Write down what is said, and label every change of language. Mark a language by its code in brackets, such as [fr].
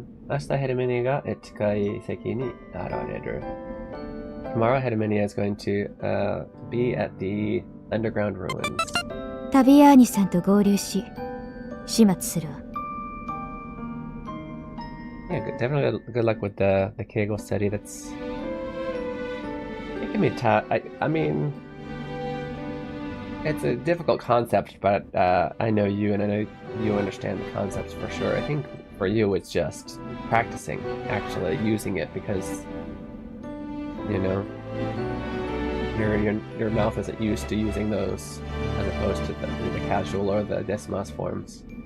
[ja] 明日ヘルメニアが近い席に現れる。 [en] Tomorrow Herminia is going to be at the underground ruins. [ja] タビアーニさんと合流し始末するわ。 [en] Yeah, definitely good luck with the keigo study. It can be tough. I mean, it's a difficult concept, but I know you, and I know you understand the concepts for sure. I think for you, it's just practicing, actually using it, because you know your mouth isn't used to using those, as opposed to the casual or the desmas forms.